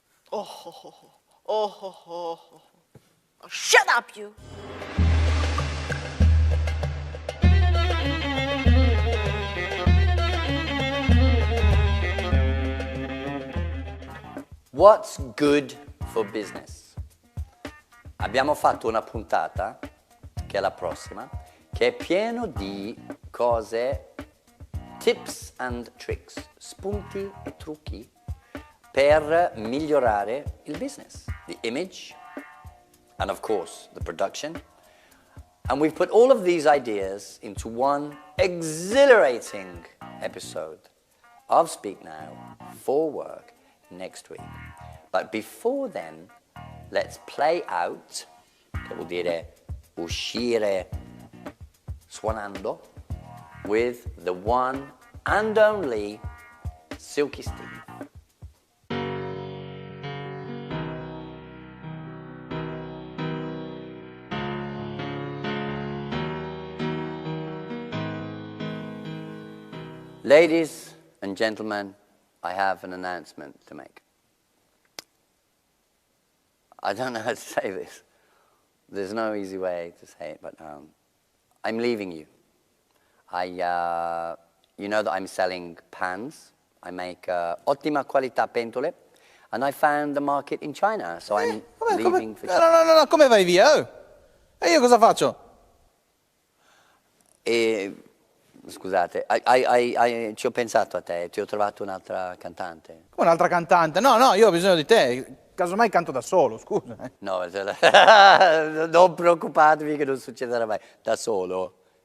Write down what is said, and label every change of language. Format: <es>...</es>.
<en>Oh, shut up, you. What's good for business?</en> <it>Abbiamo fatto una puntata, che è la prossima, che è pieno di cose,</it> <en>tips and tricks,</en> <it>spunti e trucchi per migliorare il business,</it> <en>the image, and of course the production. And we've put all of these ideas into one exhilarating episode of Speak Now for Work next week. But before then, let's play out,</en> <it>che vuol dire uscire suonando,</it> <en>with the one and only Silky Steve. Ladies and gentlemen, I have an announcement to make. I don't know how to say this. There's no easy way to say it, but I'm leaving you. You know that I'm selling pans. I make</en> <it>ottima qualità pentole,</it> <en>and I found the market in China, so I'm leaving for China.</en> <it>No, come vai via? Oh? E io cosa faccio? Scusate, ci ho pensato a te, ti ho trovato un'altra cantante. Come un'altra cantante? No, io ho bisogno di te. Casomai canto da solo, scusa. No, non preoccupatevi che non succederà mai. Da solo?</it>